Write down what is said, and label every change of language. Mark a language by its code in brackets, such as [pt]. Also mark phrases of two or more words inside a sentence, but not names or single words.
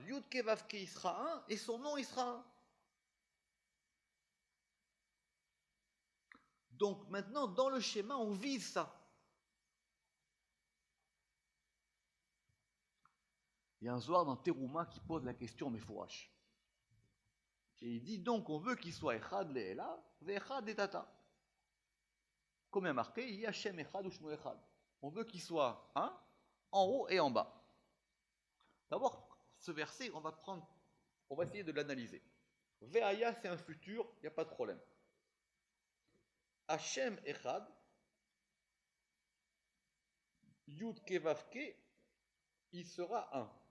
[fr] Yud Kevavke, il sera un, et son nom, il sera un. Donc maintenant, dans le schéma, on vise ça. Il y a un Zohar dans Terouma qui pose la question Mefourash. Et il dit donc on veut qu'il soit [he] אחד לעילא, ואחד לתתא. [fr] Comme il y a marqué, il y a [he] שם אחד [fr] ou [he] שמו אחד. [fr] On veut qu'il soit un, en haut et en bas. D'abord, ce verset, on va essayer de l'analyser. Ve'aya, c'est un futur, il n'y a pas de problème. [he] Hashem Echad, Yud Kevavke, [fr] il sera un.